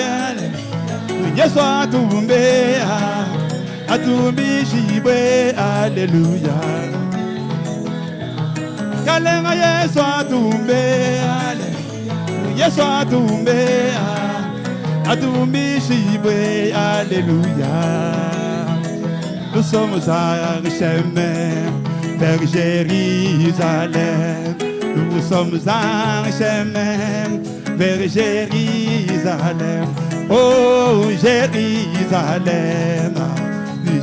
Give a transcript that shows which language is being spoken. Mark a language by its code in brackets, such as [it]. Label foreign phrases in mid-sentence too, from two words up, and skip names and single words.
[lua] Yesu atumbe. Atumishibwe, alléluia. Kalenga Yesu atumbe, Yesu atumbe, atumishibwe, alléluia. [fr] Nous sommes à chemin vers Jérusalem. Nous sommes à chemin vers Jérusalem. Oh, Jérusalem.